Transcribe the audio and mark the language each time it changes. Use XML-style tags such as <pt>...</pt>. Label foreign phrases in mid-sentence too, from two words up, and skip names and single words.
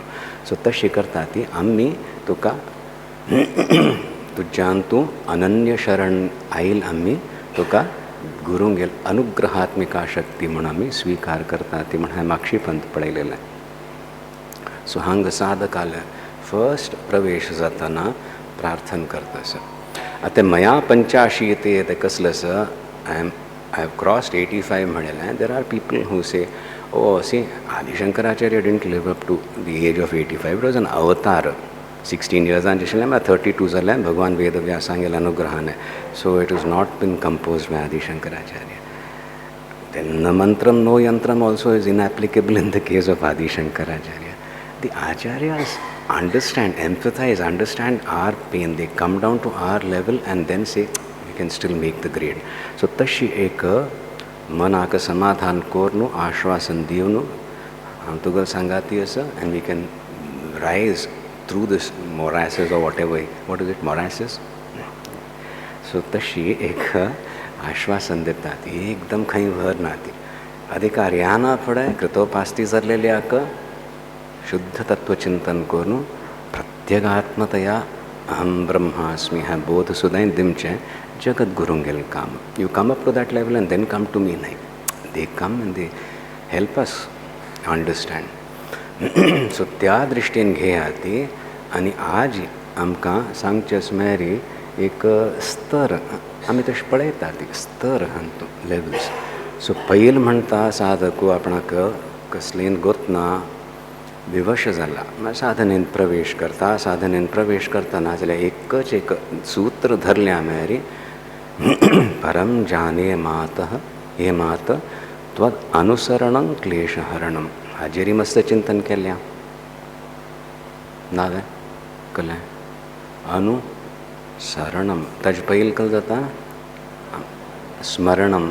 <kok>सो तशी करता ती आमी तुका तुज्यान तूं अनन्य शरण आयल आमी तुका गुरूंगेल अनुग्रहात्मिका शक्ती म्हूण आमी स्विकार करता ती म्हण हांवें मागशी पंत पळयलेलें. सो हांग साधकाले फर्स्ट प्रवेश जातना प्रार्थना करता आसा. आतां मया 85 ते कसलें आसा</kok> <en>I have crossed</en> <kok>85 म्हणलेलें.</kok> <en>There are people who say oh see Adi Shankaracharya didn't live up to the age of 85. It was an avatar.</en> <kok>16 yearsan आशिल्लें म्हळ्यार 32 जालें भगवान वेदव्यासांगेल अनुग्रहान.</kok> <en>So it is not been composed by Adi Shankaracharya. Then no mantram no yantram also is inapplicable in the case of Adi Shankaracharya. The acharyas understand, empathize, understand our pain. They come down to our level and then say we can still make the grade.</en> <kok>So तशी एक मनाक समाधान कोरनु आश्वासन दिवनु हांव तुगेल सांगाती आसा</kok> <en>and we can rise through this morasses or whatever. What is it, morasses?</en> <kok>So तशी एक आश्वासन दिता ती एकदम खंय भर ना ती. अधिकार याना फुडें कृतोपास्ती जाल्लेल्याक शुद्ध तत्वचिंतन करून प्रत्यगात्मतया</kok> <sa>अहम ब्रह्मास्मी</sa> <kok>हा बोध सुद्दां दिमचें जगद्गुरूंगेल काम.</kok> <en>You come up to that level and then come to me. न्हय, they come and they help us understand.</en> <kok>सो त्या दृश्टीन घेया ती. आनी आज आमकां सांगचें मेरी एक स्तर आमी तशें पळयता ती स्तर हांतू लेवल्स. सो पयल म्हणटा साधकू आपणाक कसलेन गोतना विवश जाला. साधनेन प्रवेश करतना जाल्यार एकच एक सूत्र धरल्या मेरी</kok> <sa>परम जाने मातः हे मात त्वद अनुसरणं क्लेशहरणं.</sa> <kok>हाजेरी मस्त चिंतन केल्या नावे कळ्ळें. अनुसरणम ताजे पयलीं कळ्ळें जाता स्मरणम.</kok>